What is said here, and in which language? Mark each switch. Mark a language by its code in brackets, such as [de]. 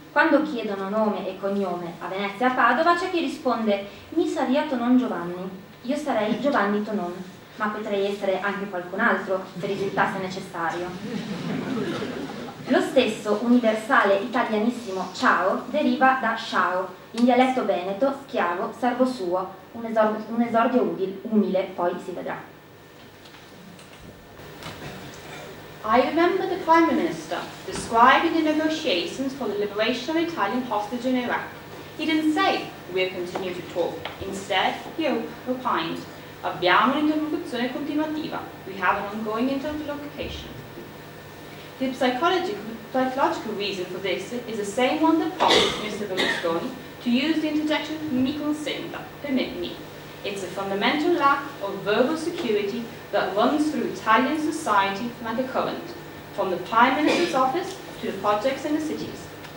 [it] Quando chiedono nome e cognome a Venezia e a Padova c'è chi risponde [vec] mi saria [it] Tonon Giovanni, io sarei Giovanni Tonon, ma potrei essere anche qualcun altro se risultasse necessario. Lo stesso universale italianissimo ciao deriva da ciao, in dialetto veneto, schiavo, servo suo, un esordio umile, poi si vedrà. [en] I remember the Prime Minister describing the negotiations for the liberation of Italian hostage in Iraq. He didn't say, we'll continue to talk. Instead, he opined, [it] abbiamo un'interlocuzione continuativa. [en] We have an ongoing interlocution. The psychological reason for this is the same one that prompted Mr. Berlusconi to use the interjection [it] mi consenta, [en] permit me. It's a fundamental lack of verbal security that runs through Italian society like a current, from the Prime Minister's office to the projects in the cities.